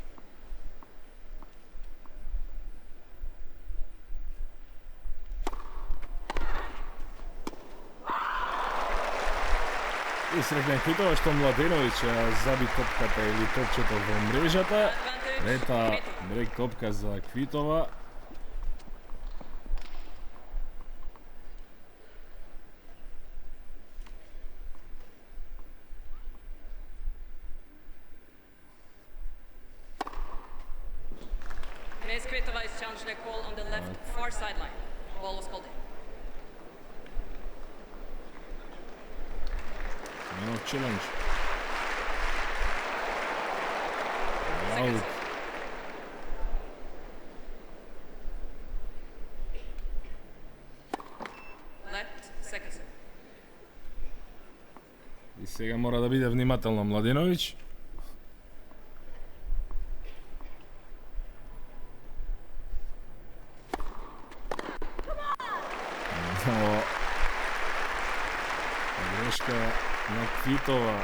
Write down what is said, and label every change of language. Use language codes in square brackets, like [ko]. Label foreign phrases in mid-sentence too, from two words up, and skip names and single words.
[mk] И среќна Квитова што Младеновиќ заби топката или топчето во мрежата. Трета брек топка за Квитова. [en] Ms. Kvitova is challenging a call on the left far sideline. Ball was called in. No challenge. Out. Left, second serve. [mk] И сега мора да биде внимателно Младеновиќ. Грешка на Квитова.